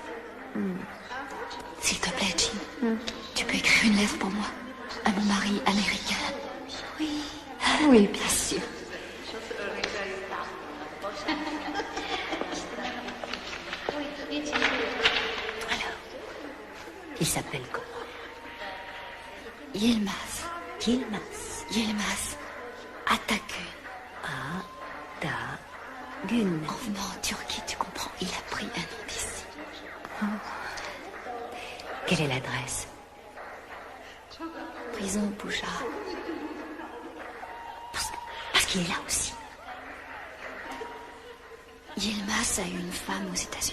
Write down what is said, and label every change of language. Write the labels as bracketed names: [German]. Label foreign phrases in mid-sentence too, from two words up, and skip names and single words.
[French] S'il te plaît, Jean, tu peux écrire une lettre pour moi à mon mari américain. Oui. Oui, bien sûr. Alors, il s'appelle comment? Yilmaz. Yilmaz. Yilmaz Atagün. Atagün. En venant en Turquie, tu comprends, il a pris un nom d'ici. Oh. Quelle est l'adresse? Prison Bouja. Parce qu'il est là aussi. Yilmaz a eu une femme aux États-Unis.